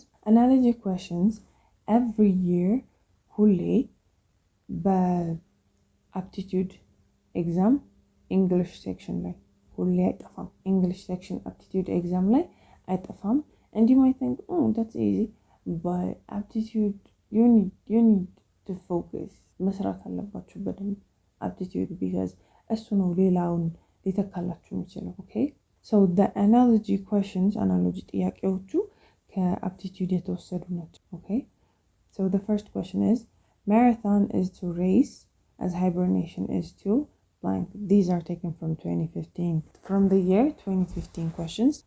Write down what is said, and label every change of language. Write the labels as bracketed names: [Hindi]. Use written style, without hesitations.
[English] Analogy questions every year ሁሌ በaptitude exam English section [Amharic] ላይ ሁሌ አይጠፋም. [English] English section aptitude exam [Amharic] ላይ አይጠፋም. [English] And you might think, oh, that's easy, but aptitude you need to focus. [Amharic] መስራት አለባችሁ በደንብ aptitude [English] because [Amharic] እሱ ነው ሌላውን ሊተካላችሁ የሚችለው. [English] Okay, so the analogy questions analogy [Amharic] ጥያቄዎቹ ከaptitude የተወሰዱ ናቸው. [English] Okay, so the first question is marathon is to race as hibernation is to blank. These are taken from 2015, from the year 2015 questions.